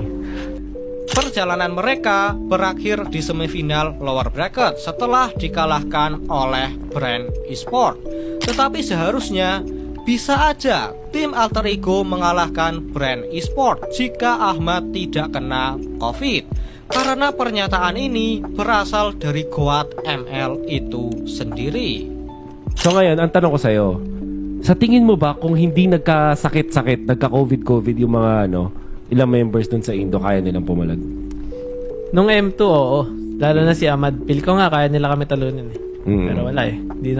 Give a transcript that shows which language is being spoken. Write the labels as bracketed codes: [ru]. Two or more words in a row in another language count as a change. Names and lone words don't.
[id] Perjalanan mereka berakhir di semifinal lower bracket setelah dikalahkan oleh Brand Esport. Tetapi seharusnya bisa aja tim Alter Ego mengalahkan Brand Esport jika Ahmad tidak kena COVID. Karena pernyataan ini berasal dari Goat ML itu sendiri. [tl] So ngayon, ang tanong ko sa'yo, sa tingin mo ba kung hindi nagkasakit-sakit, nagka-COVID yung mga ilang members dun sa Indo, kaya nilang pumalag? Nung M2, oo. Lalo na si Ahmad. Feel ko nga, kaya nila kami talunin eh. Pero wala eh.